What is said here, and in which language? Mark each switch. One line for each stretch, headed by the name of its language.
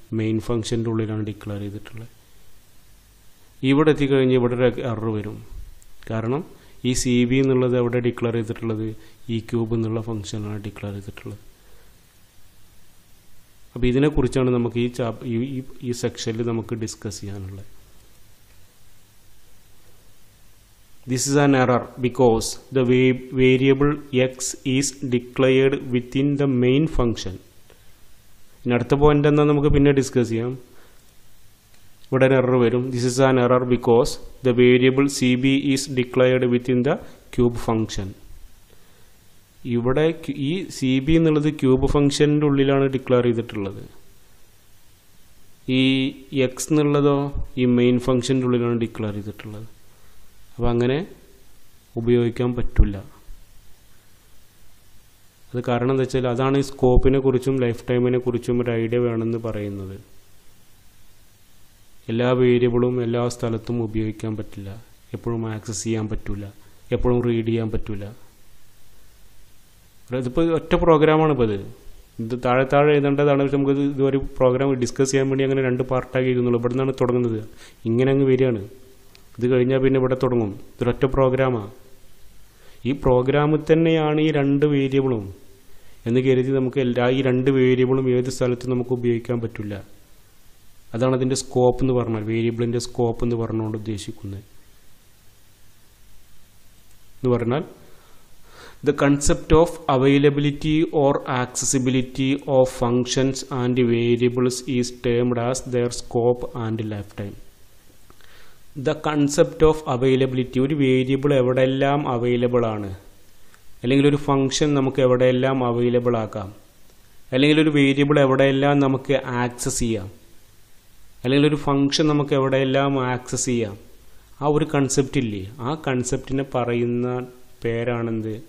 Malayalam: Main ഫംഗ്ഷൻ്റെ ഉള്ളിലാണ് declare ചെയ്തിട്ടുള്ളത്. ഇവിടെ എത്തിക്കഴിഞ്ഞാൽ ഇവിടെ ഒരു എറർ വരും. കാരണം ഈ CB എന്നുള്ളത് എവിടെ ഡിക്ലെയർ ചെയ്തിട്ടുള്ളത്? ഈ ക്യൂബ് എന്നുള്ള ഫംഗ്ഷനിലാണ് ഡിക്ലെയർ ചെയ്തിട്ടുള്ളത്. അപ്പോൾ ഇതിനെക്കുറിച്ചാണ് നമുക്ക് ഈ സെക്ഷനിൽ നമുക്ക് ഡിസ്കസ് ചെയ്യാനുള്ളത്.
English: This is an error because the variable x is declared within the main function.
Malayalam: ഇനി അടുത്ത പോയിന്റ് എന്താ നമുക്ക് പിന്നെ ഡിസ്കസ് ചെയ്യാം. ഇവിടെ ഒരു എറർ വരും.
English: This is an error because the variable CB is declared within the cube function.
Malayalam: ഇവിടെ ഈ CB എന്നുള്ളത് ക്യൂബ് ഫംഗ്ഷൻ്റെ ഉള്ളിലാണ് ഡിക്ലെയർ ചെയ്തിട്ടുള്ളത്. ഈ x എന്നുള്ളതോ ഈ മെയിൻ ഫംഗ്ഷൻ്റെ ഉള്ളിലാണ് ഡിക്ലെയർ ചെയ്തിട്ടുള്ളത്. അപ്പോൾ അങ്ങനെ ഉപയോഗിക്കാൻ പറ്റില്ല. അത് കാരണം എന്താ വെച്ചാൽ അതാണ് ഈ സ്കോപ്പിനെ കുറിച്ചും ലൈഫ് ടൈമിനെ കുറിച്ചും ഒരു ഐഡിയ വേണമെന്ന് പറയുന്നത്. എല്ലാ വേരിയബിളും എല്ലാ സ്ഥലത്തും ഉപയോഗിക്കാൻ പറ്റില്ല, എപ്പോഴും ആക്സസ് ചെയ്യാൻ പറ്റില്ല, എപ്പോഴും റീഡ് ചെയ്യാൻ പറ്റില്ല. ഇതിപ്പോൾ ഒറ്റ പ്രോഗ്രാമാണ്. ഇപ്പോൾ ഇത് താഴെ എഴുതേണ്ടതാണ്. പക്ഷെ നമുക്ക് ഇതൊരു പ്രോഗ്രാം ഡിസ്കസ് ചെയ്യാൻ വേണ്ടി അങ്ങനെ 2 പാർട്ടാക്കി എഴുതുന്നുള്ളൂ. ഇവിടെ നിന്നാണ് തുടങ്ങുന്നത്, ഇങ്ങനെ അങ്ങ് വരികയാണ്. ഇത് കഴിഞ്ഞാൽ പിന്നെ ഇവിടെ തുടങ്ങും. ഇതൊരൊറ്റ പ്രോഗ്രാമാണ്. ഈ പ്രോഗ്രാമിൽ തന്നെയാണ് ഈ 2 വേരിയബിളും എന്ന് കരുതി നമുക്ക് ഈ 2 വേരിയബിളും ഏത് സ്ഥലത്തും നമുക്ക് ഉപയോഗിക്കാൻ പറ്റില്ല. അതാണ് അതിൻ്റെ സ്കോപ്പ് എന്ന് പറഞ്ഞാൽ, വേരിയബിളിൻ്റെ സ്കോപ്പ് എന്ന് പറഞ്ഞുകൊണ്ട് ഉദ്ദേശിക്കുന്നത്. എന്ന് പറഞ്ഞാൽ
English: the concept of availability or accessibility of functions and variables is termed as their scope and lifetime. The concept of availability,
Malayalam: ഒരു വേരിയബിൾ എവിടെയെല്ലാം അവൈലബിൾ ആണ്, അല്ലെങ്കിൽ ഒരു ഫംഗ്ഷൻ നമുക്ക് എവിടെയെല്ലാം അവൈലബിൾ ആക്കാം, അല്ലെങ്കിൽ ഒരു വേരിയബിൾ എവിടെയെല്ലാം നമുക്ക് ആക്സസ് ചെയ്യാം, അല്ലെങ്കിൽ ഒരു ഫംഗ്ഷൻ നമുക്ക് എവിടെയെല്ലാം ആക്സസ് ചെയ്യാം, ആ ഒരു കൺസെപ്റ്റ് ഇല്ലേ, ആ കൺസെപ്റ്റിനെ പറയുന്ന പേരാണെന്ത്?